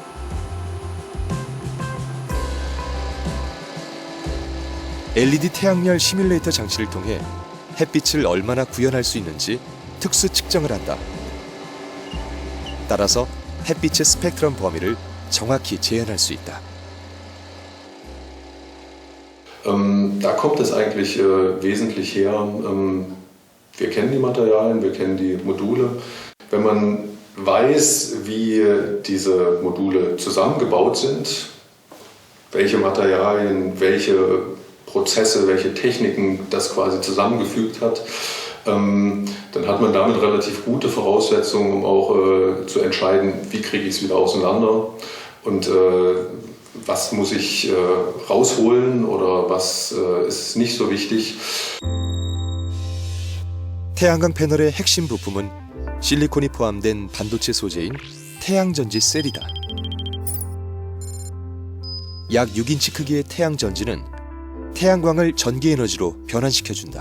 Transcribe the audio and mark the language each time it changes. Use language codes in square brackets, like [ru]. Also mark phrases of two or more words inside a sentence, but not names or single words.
[ko] LED 태양열 시뮬레이터 장치를 통해 햇빛을 얼마나 구현할 수 있는지 특수 측정을 한다. 따라서 햇빛의 스펙트럼 범위를 정확히 재현할 수 있다. [de] Da kommt es eigentlich wesentlich her. Wir kennen die Materialien, wir kennen die Module. Wenn man weiß, wie diese Module zusammengebaut sind, welche Materialien, welche Prozesse, welche Techniken das quasi zusammengefügt hat, dann hat man damit relativ gute Voraussetzungen, um auch zu entscheiden, wie kriege ich es wieder auseinander und was muss ich rausholen oder was ist nicht so wichtig. [ko] 태양광 패널의 핵심 부품은 실리콘이 포함된 반도체 소재인 태양전지 셀이다. 약 6인치 크기의 태양전지는 태양광을 전기에너지로 변환시켜준다.